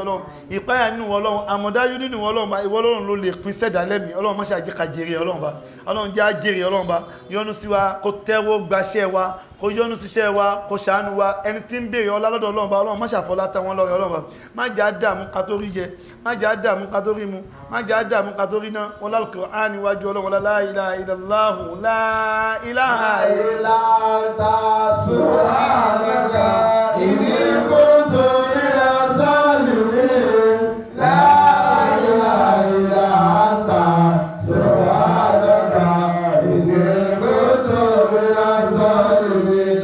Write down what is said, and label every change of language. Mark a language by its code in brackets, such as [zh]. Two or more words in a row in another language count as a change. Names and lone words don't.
[yo] Ọlọ́run ìpáyà nínú Ọlọ́run àmọ̀dájú nínú Ọlọ́run bá ìwọ Ọlọ́run ló lè pín sẹ́dá lẹ́mìí Ọlọ́run má ṣe àjẹ́ka jèrè Ọlọ́run bá Ọlọ́run jẹ́ àjèrè Ọlọ́run bá yọ́nú sí wa kó tẹ́wọ́ gbaṣẹ́ wa kó yọ́nú síṣẹ́ wa kó ṣàánú wa ẹni tí ń béèrè ọlá lọ́dọ̀ Ọlọ́run bá Ọlọ́run má ṣàfọlá táwọn lọ́rẹ̀ Ọlọ́run bá má jẹ́ àdàmú ká tó rí jẹ má jẹ́ àdàmú ká tó rí mu má jẹ́ àdàmú ká tó rí ná wọn lálùkùránì níwájú Ọlọ́run [ar] لا إله إلا الله لا إله إلا أنت سبحانك إني كنت من الظالمين لا إله إلا أنت سبحانك إني كنت من الظالمين